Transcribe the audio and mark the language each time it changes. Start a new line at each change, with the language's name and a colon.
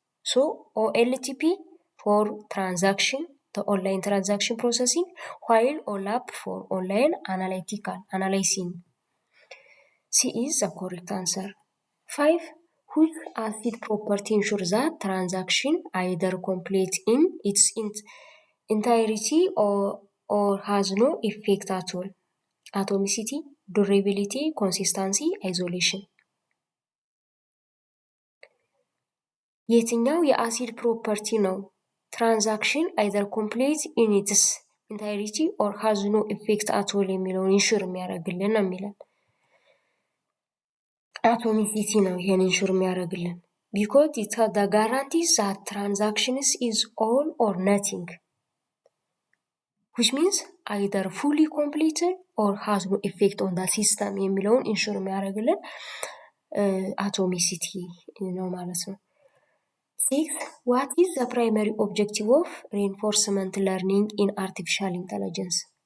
English: So, OLTP for transaction, the online transaction processing, while OLAP for online analyzing. C is the correct answer. 5. Which acid property ensures that transaction either complete in its entirety or has no effect at all? atomicity, durability, consistency, isolation።
Amharic: የትኛው የአሲድ ፕሮፐርቲ ነው? ትራንዛክሽን
English: either complete in its entirety or has no effect at all
Amharic: የሚለውን ኢንሹር የሚያደርግልን ነው የሚለን። አቶሚሲቲ ነው ይሄን ኢንሹር የሚያደርግልን
English: because it the guarantees that transactions is all or nothing, which means either fully completed or has no effect on the system
Amharic: የሚለውን ኢንሹር የሚያደርግልን አቶሚሲቲ ነው ማለት ነው።
English: What is the primary objective of reinforcement learning in artificial intelligence?